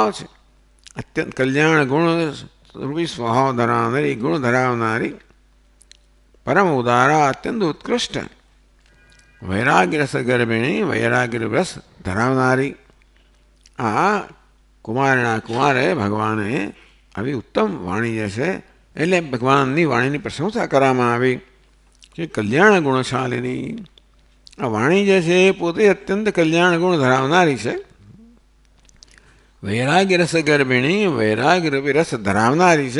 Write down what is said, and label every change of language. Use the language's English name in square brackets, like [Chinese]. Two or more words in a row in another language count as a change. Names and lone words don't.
[Gujarati] છે, અત્યંત કલ્યાણ ગુણ રૂપી સ્વભાવ ધરાવનારી ગુણ ધરાવનારી પરમ ઉદારા અત્યંત ઉત્કૃષ્ટ વૈરાગ્ય રસ ગર્ભિણી વૈરાગ્ય રસ ધરાવનારી આ કુમારે ભગવાને આવી ઉત્તમ વાણી જે છે એટલે ભગવાનની વાણીની પ્રશંસા કરવામાં આવી કે કલ્યાણ ગુણશાલિની. આ વાણી જે છે એ પોતે અત્યંત કલ્યાણ ગુણ ધરાવનારી છે. વૈરાગ્ય રસ ગર્ભિણી વૈરાગ્ય રૂપી રસ ધરાવનારી છે.